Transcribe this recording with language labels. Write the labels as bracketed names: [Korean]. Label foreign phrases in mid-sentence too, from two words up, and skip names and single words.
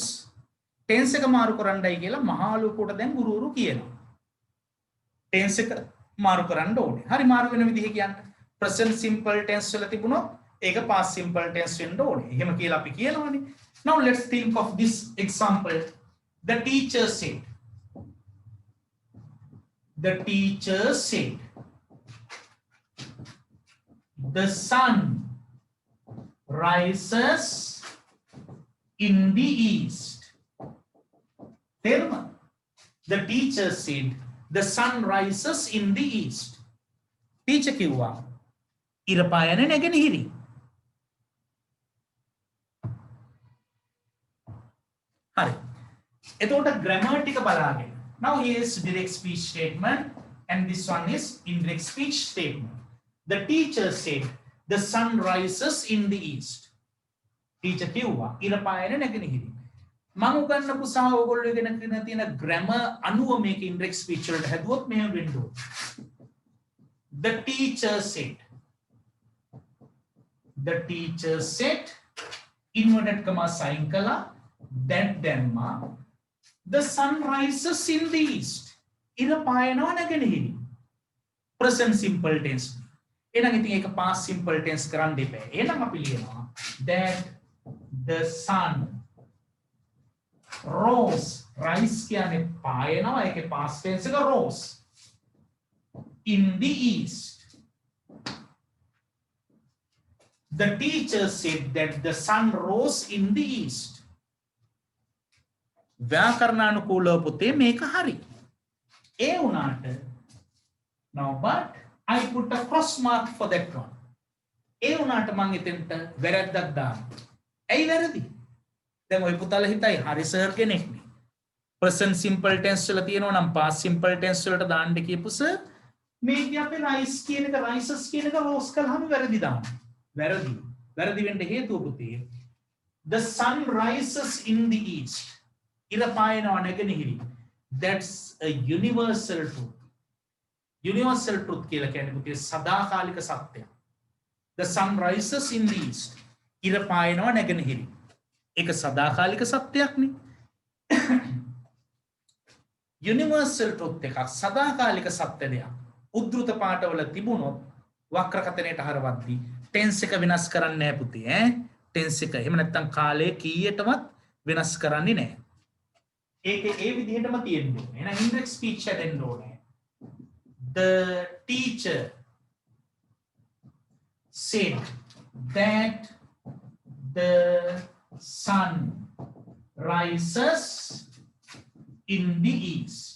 [Sinhala] Tense එක මාරු කරන්නයි කියලා මහලුකුට දැන් ගුරුවරු කියනවා. Tense එක මාරු කරන්න ඕනේ. හරි මාරු වෙන විදිහ කියන්න. [English] Present simple tense [Sinhala] වල තිබුණොත් ඒක [English] past simple tense [Sinhala] වෙන්න ඕනේ. එහෙම කියලා අපි කියනවානේ. [English] Now let's think of this example. The teacher said. The teacher said. The sun rises in the east. The teacher said, the sun rises in the east. [Sinhala] Teacher කිව්වා ඉර පායන නැගෙනහිරි. හරි. එතකොට grammar ටික බලාගෙන. [English] Now here is direct speech statement and this one is indirect speech statement. The teacher said, the sun rises in the east. [Sinhala] Teacher කිව්වා ඉර පායන නැගෙනහිරි. මම උගන්වපු සහ ඔයගොල්ලෝ ඉගෙන ගන්න තියෙන grammar අනුව මේක [English] indirect speech [Sinhala] වලට හැදුවොත් මෙහෙම වෙන්න ඕන. [English] The teacher said. The teacher said inverted comma sign කළා that දැම්මා the sun rises in the east. [Sinhala] ඉර පායනවා නැගෙනහිරි. [English] Present simple tense. [Sinhala] එහෙනම් ඉතින් ඒක [English] past simple tense [Sinhala] කරන්න දෙපෑ. එහෙනම් අපි ලියනවා [English] that the sun rose. [Sinhala] Rise කියන්නේ පායනවා. ඒකේ [English] past tense [Sinhala] එක rose. [English] In the east. The teacher said that the sun rose in the east. [Sinhala] ව්‍යාකරණානුකූලව පුතේ මේක හරි. ඒ වුණාට [English] now but I put a cross mark for that one. [Sinhala] ඒ වුණාට මම එතෙන්ට වැරද්දක් දානවා. ඇයි වැරදි? දැන් ඔය පුතාලා හිතයි හරි සර් කෙනෙක්නේ. [English] present simple tense [Sinhala] වල තියෙනවා නම් [English] past simple tense [Sinhala] වලට දාන්න කියපු සර් මේකේ අපි rise කියන එක rises කියන එක rose කළාම වැරදි දානවා. වැරදි. වැරදි වෙන්න හේතුව පුතේ [English] the sun rises in the east. [Sinhala] ඉර පායනවා නැගෙනහිරි. [English] That's a universal truth. Universal truth [Sinhala] කියලා කියන්නේ පුතේ සදාකාලික සත්‍යයක්. [English] The sun rises in the east. [Sinhala] ඉර පායනවා නැගෙනහිරි. ඒක සදාකාලික සත්‍යයක් නේ. [English] Universal truth [Sinhala] එකක් සදාකාලික සත්‍ය දෙයක්. උද්දෘත පාඨවල තිබුණොත් වක්‍ර කතනයට හරවද්දී tense එක වෙනස් කරන්නේ නැහැ පුතේ ඈ. tense එක එහෙම නැත්නම් කාලය කීයටවත් වෙනස් කරන්නේ නැහැ. ඒකේ ඒ විදිහටම තියෙන්න ඕනේ. එහෙනම් [English] indirect speech [Sinhala] හැදෙන්න ඕනේ. [English] The teacher said that the sun rises in the east.